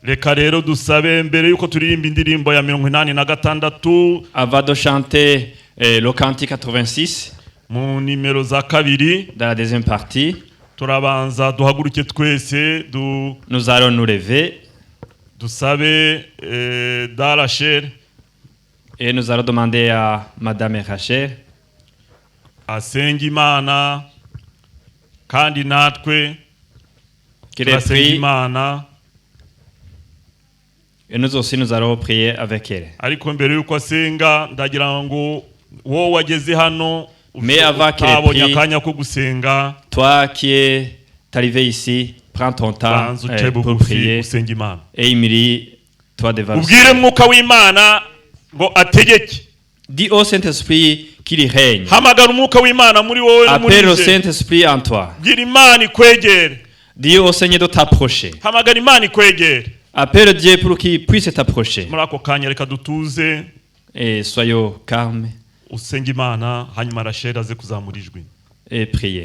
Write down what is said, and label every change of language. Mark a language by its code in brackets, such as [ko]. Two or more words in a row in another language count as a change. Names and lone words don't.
[fr] Avant de chanter le cantique 86, dans la deuxième partie, nous allons nous lever et nous allons demander à Madame Rachel [rw] asenga Imana kandi natwe turasenga Imana, [fr] et nous aussi nous allons prier avec elle. [rw] Ariko mbere yuko asenga ndagira ngo wowe wageze hano utabonye akanya ko gusenga, [fr] toi qui es arrivé ici, prends ton temps pour prier et imrie-toi devant le Seigneur. [rw] Ubwire mwuka w'Imana ngo ategeke. [fr] Dis au Saint-Esprit qu'il règne. Appelle le Saint-Esprit en toi. Dis au Seigneur de t'approcher. Appelle Dieu pour qu'il puisse t'approcher. Et soyons calmes. Et priez.